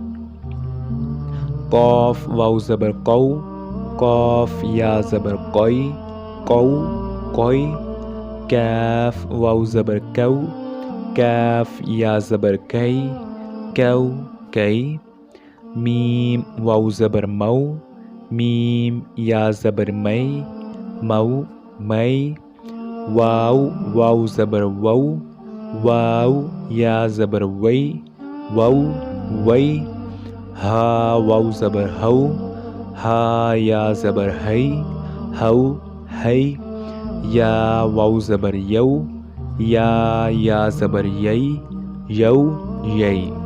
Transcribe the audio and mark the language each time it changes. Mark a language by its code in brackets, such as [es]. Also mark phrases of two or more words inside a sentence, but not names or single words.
[ur] قاف واو زبر قو، قاف یا زبر قی، قو قی۔ کاف واو زبر کو، کاف یا زبر کی، کو کی۔ میم واو زبر مو، میم یا زبر می، مو می۔ واو واو زبر وو، واو یا زبر وی، وو وی۔ ہا واو زبر ہو، ہا یا زبر ہی، ہو ہی۔ یا واو زبر یو، یا زبر یئی، یو یئی۔